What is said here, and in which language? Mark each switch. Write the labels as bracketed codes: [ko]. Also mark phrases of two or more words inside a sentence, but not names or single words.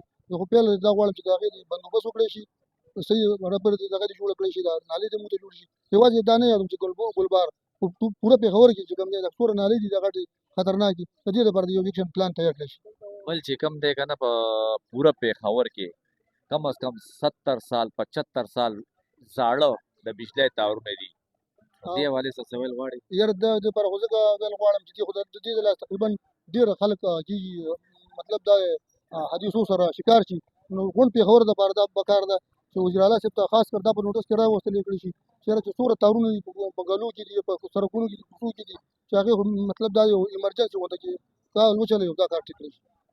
[ps] زه خو پیل دا غواړم چې د هغې بندوبست وکړی شي صحیح برابر دغه دې جوړه کړی شي دا نالۍ دې موږ ته جوړ شي. یوازې دا نه یادوم چې ګلبهار پوره پېښور کې چې کوم دی د څومره نالۍ دي دغه خطرناکې د دې لپاره د یو ایکشن پلان تیار کړی شي. بل چې کوم دی که نه په پوره پېښور کې [ur] کم از کم [ps] 70 سال 75 سال زاړه د بجلی تارونه دي دې حوالې څه ویل غواړي؟ یاره د دې لپاره خو ځکه ویل غواړم چې خو د دې د لاسه تقریبا ډېر خلک کېږي مطلب دا حدیثو سره شکار شي نو غونډ پېښور دپاره دا پکار ده چې وزیر اعلی صاحب ته [ur] خاص کر [ps] دا په نوټس کې راوستل کړي شي چېرې چې څومره تارونه دي په ګلو کې دي په سړکونو کې دي په کوڅو کې دي چې هغې مطلب دا یو ایمرجنسي غونډه کې دا وچلوي دا کار ټیک کړی شي.